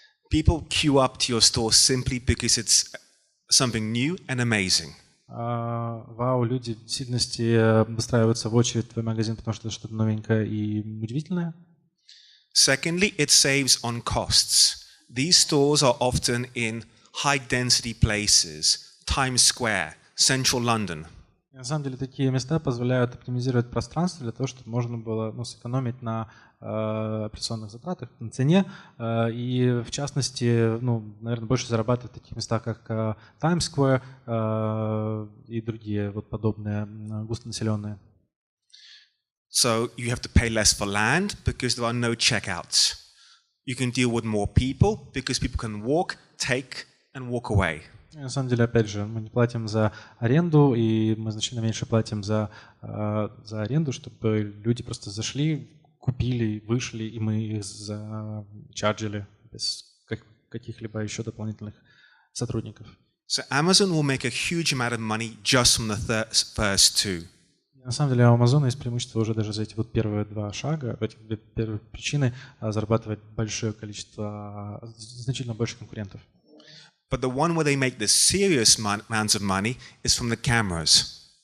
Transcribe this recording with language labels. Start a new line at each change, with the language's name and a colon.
English: People queue up to your store simply because it's something new and amazing.
Russian: Вау, люди в сильности выстраиваются в очередь в твой магазин, потому что это что-то новенькое и удивительное.
English: Secondly, it saves on costs. These stores are often in high-density places, Times Square, central London.
Russian: На самом деле такие места позволяют оптимизировать пространство для того, чтобы можно было сэкономить на операционных затратах, на цене, и в частности, наверное, больше зарабатывать в таких местах, как Times Square и другие вот подобные густонаселенные.
English: So you have to pay less for land because there are no checkouts. You can deal with more people because people can walk, take and walk away.
Russian: На самом деле, опять же, мы не платим за аренду, и мы значительно меньше платим за аренду, чтобы люди просто зашли, купили, вышли, и мы их зачарджили без каких-либо еще дополнительных сотрудников.
English: So Amazon will make a huge amount of money just from the first two.
Russian: На самом деле, у Амазона есть преимущество уже даже за эти вот первые два шага, эти две первые причины зарабатывать большое количество, значительно больше конкурентов.
English: But the one where they make the serious amounts of money is from the cameras.